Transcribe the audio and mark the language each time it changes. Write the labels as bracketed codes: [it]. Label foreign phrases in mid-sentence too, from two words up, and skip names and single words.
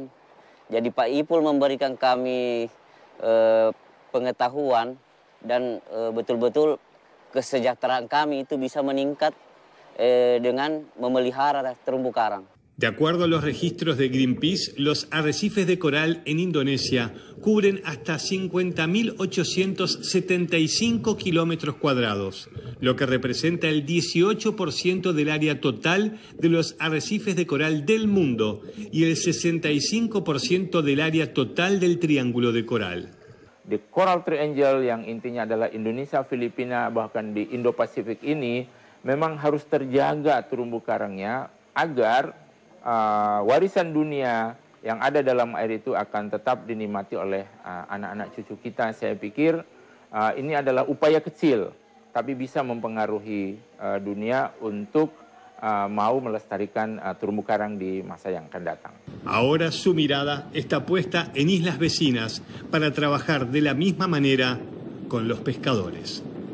[id] Jadi Pak Ipul memberikan kami pengetahuan dan betul-betul kesejahteraan kami itu bisa meningkat dengan memelihara terumbu karang. [es] De acuerdo a los registros de Greenpeace, los arrecifes de coral en Indonesia cubren hasta 50.875 kilómetros cuadrados, lo que representa el 18% del área total de los arrecifes de coral del mundo y el 65% del área total del Triángulo de Coral. [id] Di Coral Triangle yang intinya adalah Indonesia, Filipina, bahkan di Indo-Pasifik ini memang harus terjaga terumbu karangnya agar warisan dunia yang ada dalam air itu akan tetap dinikmati oleh anak-anak cucu kita. Saya pikir ini adalah upaya kecil, tapi bisa mempengaruhi dunia untuk mau melestarikan terumbu karang di masa yang akan datang. [es] Ahora su mirada está puesta en islas vecinas para trabajar de la misma manera con los pescadores.